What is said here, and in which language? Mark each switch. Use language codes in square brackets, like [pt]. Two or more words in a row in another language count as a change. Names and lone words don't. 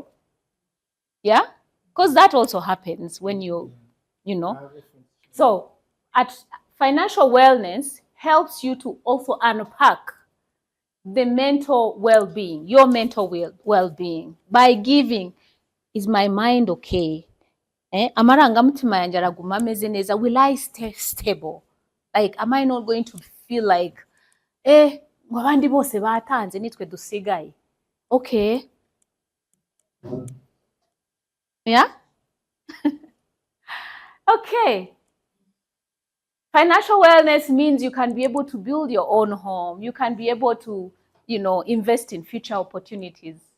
[en] Yeah, because that also happens when you know. So at financial wellness helps you to also unpack the mental well-being, your mental well-being. By giving, is my mind okay? [rn] Amarangamutima yanje araguma ameze neza. [en] Will I stay stable? Like, am I not going to feel like, [rn] abandi bose batanze nitwe dusigaye? [en] Okay. Yeah? Okay. Financial wellness means you can be able to build your own home. You can be able to, invest in future opportunities.